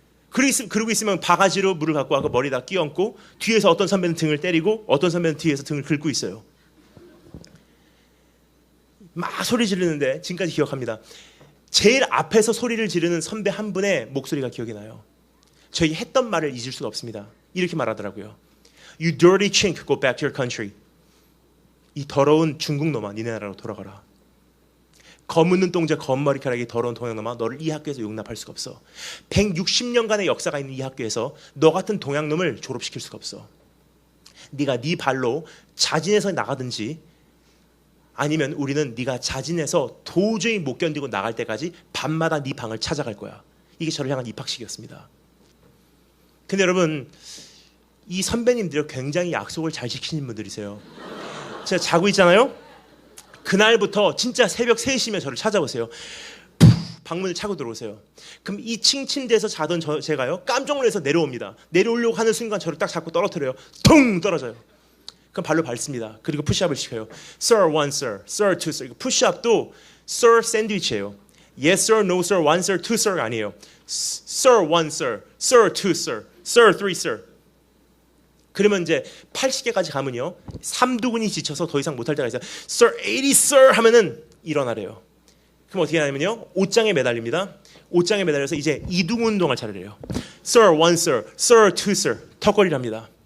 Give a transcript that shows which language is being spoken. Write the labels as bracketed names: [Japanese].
[Korean] 그러고 있으면 바가지로 물을 갖고 와서 머리에다 끼얹고 뒤에서 어떤 선배는 등을 때리고 어떤 선배는 뒤에서 등을 긁고 있어요. 막 소리 지르는데 지금까지 기억합니다. 제일 앞에서 소리를 지르는 선배 한 분의 목소리가 기억이 나요. 저희 했던 말을 잊을 수가 없습니다. 이렇게 말하더라고요. [English] You dirty chink, go back to your country. [Korean] 이 더러운 중국 놈아, 니네 나라로 돌아가라. 검은 눈동자, 검은 머리카락이 더러운 동양놈아, 너를 이 학교에서 용납할 수가 없어. 160년간의 역사가 있는 이 학교에서 너 같은 동양놈을 졸업시킬 수가 없어. 네가 네 발로 자진해서 나가든지 아니면 우리는 네가 자진해서 도저히 못 견디고 나갈 때까지 밤마다 네 방을 찾아갈 거야. 이게 저를 향한 입학식이었습니다. 근데 여러분, 이 선배님들이 굉장히 약속을 잘 지키는 분들이세요. 제가 자고 있잖아요. 그날부터 진짜 새벽 3시면 저를 찾아오세요. 방문을 차고 들어오세요. 그럼 이 침대에서 자던 제가요 깜짝 놀라서 내려옵니다. 내려오려고 하는 순간 저를 딱 잡고 떨어뜨려요. 퉁 떨어져요. 그럼 발로 밟습니다. 그리고 푸시업을 시켜요. [English] Sir, one sir, sir, two sir. [Korean] 푸시업도 sir 샌드위치예요. [English] Yes sir, no sir, one sir, two sir 아니에요. Sir, one sir, sir, two sir, sir, three sir. [Korean] 그러면 이제 80개까지 가면요 3두근이 지쳐서 더 이상 못할 때가 있어요. Sir, 80 sir 하면은 일어나래요. 그럼 어떻게 하냐면요 옷장에 매달립니다. 옷장에 매달려서 이제 이두근 운동할 차례래요. [English] Sir, one sir, sir, two sir. 턱걸이를 합니다.